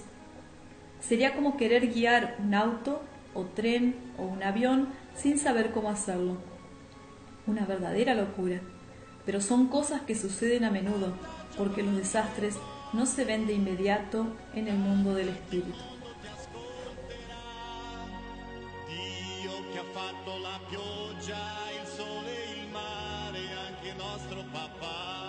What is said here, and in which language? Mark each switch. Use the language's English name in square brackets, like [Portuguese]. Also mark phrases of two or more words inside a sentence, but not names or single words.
[Spanish] Sería como querer guiar un auto o tren o un avión sin saber cómo hacerlo. Una verdadera locura, pero son cosas que suceden a menudo, porque los desastres no se ven de inmediato en el mundo del espíritu. [Italian] Dio che ha fatto la pioggia, il sole, il mare, anche nostro papà.